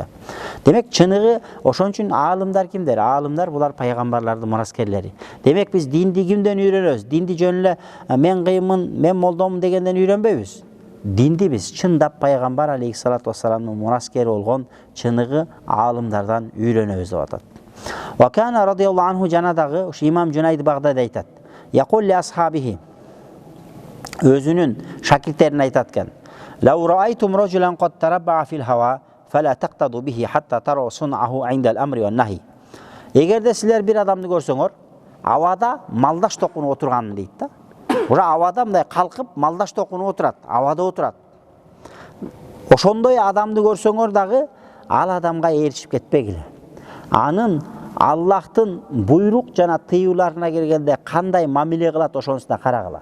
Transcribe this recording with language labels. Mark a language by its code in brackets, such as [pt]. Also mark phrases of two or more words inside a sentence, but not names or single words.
[ky] Демек, чыныгы ошон үчүн аалымдар кимдер? Аалымдар булар пайгамбарлардын мураскерлери. Демек, биз динди кимден үйрөнөбүз? Динди жөн эле мен кыймын, мен молдомун дегенден үйрөнбөйбүз. Динди биз чындап пайгамбар [ar] عليه الصلاة والسلام [ky] мураскери болгон чыныгы аалымдардан үйрөнөбүз деп атат. [ar] وكان رضي الله عنه, [ky] жана дагы ушу имам Cüneyd Bağdadi айтат. [ar] يقول لأصحابه, [ky] өзүнүн шакирттерине айтат экен. [ar] لو رأيتم رجلا قد تربع في الهواء فلا تقتدوا به حتى تروا سنته عند الأمر والنهي. [ky] Эгерде силер бир адамды көрсөңөр, авада малдаш токунуп отурганын дейт да. Ура авада мындай калкып малдаш токунуп отурат, авада отурат. Ошондой адамды көрсөңөр дагы ал адамга ээрчип кетпегиле. Анын Аллахтын буйрук жана тыюуларына келгенде кандай мамиле кылат, ошонусуна карагыла.